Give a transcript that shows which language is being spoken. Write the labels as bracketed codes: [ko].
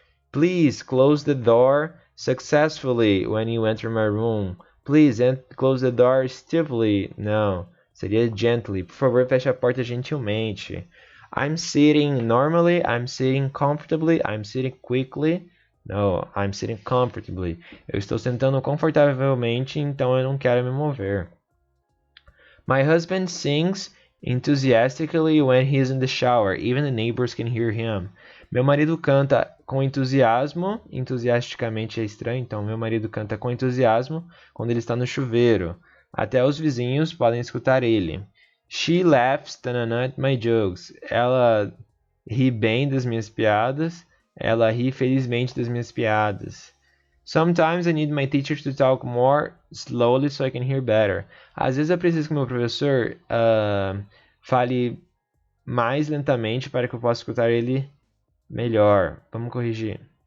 [en] Please close the door successfully when you enter my room. Please close the door stiffly. [pt] Não, seria [en] gently. [pt] Por favor, feche a porta gentilmente. [en] I'm sitting normally. I'm sitting comfortably. I'm sitting quickly. No, I'm sitting comfortably. [pt] Eu estou sentando confortavelmente, então eu não quero me mover. [en] My husband sings enthusiastically when he's in the shower. Even the neighbors can hear him. [pt] Meu marido canta com entusiasmo. Entusiasticamente é estranho, então meu marido canta com entusiasmo quando ele está no chuveiro. Até os vizinhos podem escutar ele. [en] She laughs tanana, at my jokes. [pt] Ela ri bem das minhas piadas. Ela ri felizmente das minhas piadas. [en] Sometimes I need my teacher to talk more slowly so I can hear better. [pt] Às vezes eu preciso que meu professor fale mais lentamente para que eu possa escutar ele melhor. Vamos corrigir.